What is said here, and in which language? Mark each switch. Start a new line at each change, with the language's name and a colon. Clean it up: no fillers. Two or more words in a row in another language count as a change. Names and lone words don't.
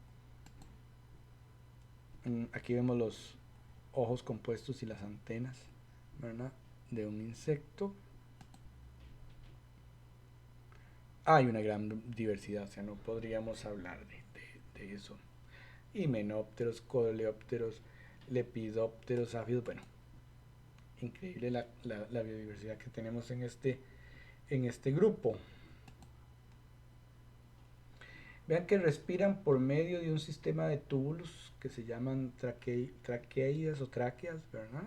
Spanish: Aquí vemos los ojos compuestos y las antenas, ¿verdad? De un insecto. Hay una gran diversidad, o sea, no podríamos hablar de eso. Himenópteros, coleópteros, lepidópteros, áfidos, bueno, increíble la biodiversidad que tenemos en este grupo. Vean que respiran por medio de un sistema de túbulos que se llaman traqueidas o tráqueas, ¿verdad?